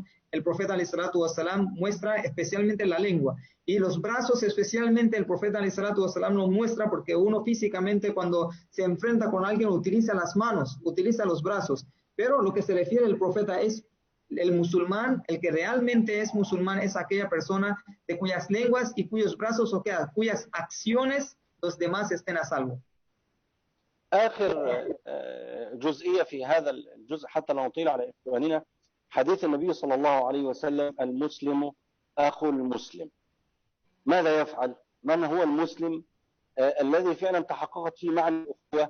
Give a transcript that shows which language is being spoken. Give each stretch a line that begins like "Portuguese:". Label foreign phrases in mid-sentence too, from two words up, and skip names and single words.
Spanish: El profeta ﷺ muestra especialmente la lengua, y los brazos especialmente el profeta ﷺ nos muestra, porque uno físicamente cuando se enfrenta con alguien utiliza las manos, utiliza los brazos, pero lo que se refiere el profeta es el musulmán, el que realmente es musulmán, es aquella persona de cuyas lenguas y cuyos brazos, o cuyas acciones los demás estén a salvo.
Arabic: آخر جزئية في هذا الجزء حتى لا نطيل على إخواننا، حديث النبي صلى الله عليه وسلم: المسلم أخو المسلم. ماذا يفعل؟ من هو المسلم الذي فعلا تحققت فيه معنى الأخوة؟